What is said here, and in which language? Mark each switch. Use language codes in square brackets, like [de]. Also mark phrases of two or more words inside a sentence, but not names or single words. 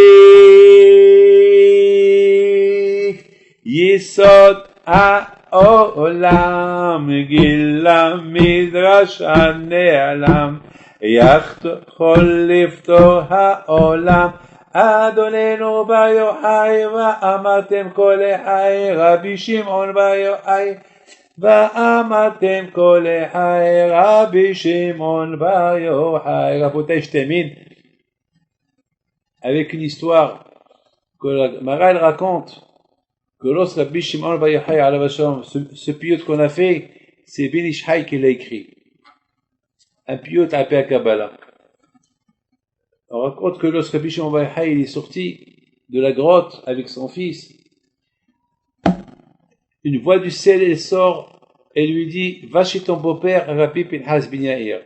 [he] Yisod העולם גילה מדרש הנעלם יכול לפתור העולם אדוננו בר יוחאי ואמרתם כל אחי רבי שמעון בר יוחאי ואמרתם כל אחי רבי שמעון בר יוחאי. רבותיי, [fr] je termine avec une histoire que la Maral raconte, que lorsque Rabbi Shimon Bar Yochai [he] עליו השלום, [fr] ce piyut qu'on a fait, c'est Ben Ish Chai qui l'a écrit, un piyut appelé à Kabbalah. On raconte que lorsque Rabbi Shimon Bar Yochai est sorti de la grotte avec son fils, une voix du ciel elle sort et lui dit: va chez ton beau-père Rabbi Pinhas ben Yair.